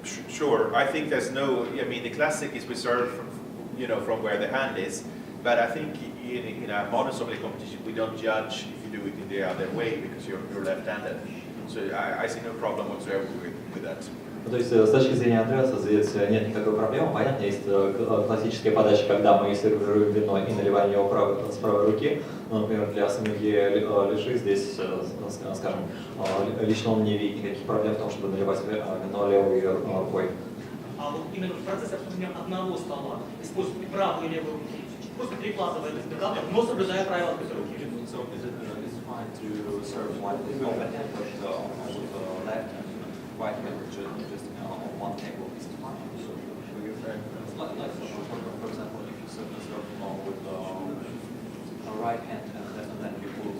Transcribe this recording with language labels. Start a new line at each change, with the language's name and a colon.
English: Sure, I think there's the classic is we serve from where the hand is, but I think in a modern sommelier competition we don't judge if you do it in the other way because you're left-handed. So I see no problem whatsoever with that.
Russian: То есть с точки зрения Андреаса здесь нет никакой проблемы. Понятно, есть классическая подача, когда мы сервируем вино и наливаем его с правой руки. Но, например, для сомелье левши здесь, скажем, лично он не видит никаких проблем в том, чтобы наливать вино левой рукой. А вот именно в процессе обслуживания одного стола используют и правую и левую руки, просто перекладывая этот декантер, но соблюдая правила открытой руки.
English: So it's fine to serve wine with both hand, but with left and right hand, just on one table is fine. So for example, if you serve with right hand and then you pull